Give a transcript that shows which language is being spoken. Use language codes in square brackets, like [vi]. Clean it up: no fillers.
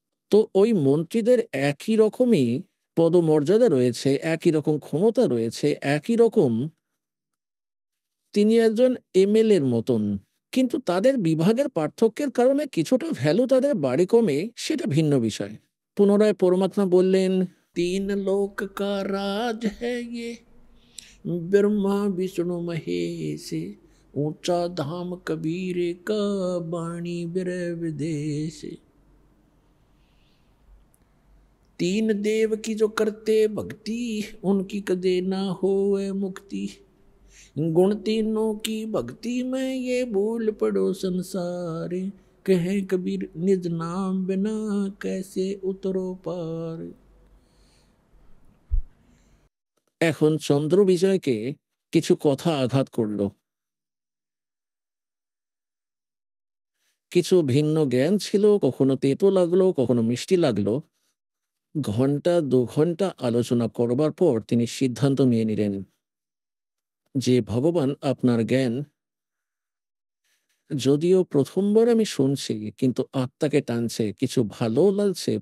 [bn] তো ওই মন্ত্রীদের একই রকমই পদমর্যাদা রয়েছে, একই রকম ক্ষমতা রয়েছে, একই রকম তিনি একজন এমএলএ এর মতন। কিন্তু তাদের বিভাগের পার্থক্যের কারণে কিছুটা ভ্যালু তাদের বাড়ে কমে, সেটা ভিন্ন বিষয়। পুনরায় পরমাত্মা বললেন, [hi] তিন লোক কা রাজ হ্যায় ইয়ে, ब्रह्मा विष्णु महेश, ऊंचा धाम कबीर का, बाणी बिरह विदेश। तीन देव की जो करते भक्ति, उनकी कदे ना होए मुक्ति। गुण तीनों की भक्ति में ये भूल पड़ो संसार, कहे कबीर निज नाम बिना कैसे उतरो पार। [bn] এখন চন্দ্র বিজয়কে কিছু কথা আঘাত করল। কিছু ভিন্ন জ্ঞান ছিল, কখনো তেতো লাগলো, কখনো মিষ্টি লাগলো। ঘন্টা ২ ঘন্টা আলোচনা করবার পর তিনি সিদ্ধান্ত নিয়ে নিলেন যে, ভগবান আপনার জ্ঞান যদিও প্রথমবার আমি শুনছি, কিন্তু আত্মাকে টানছে, কিছু ভালো লাগছে।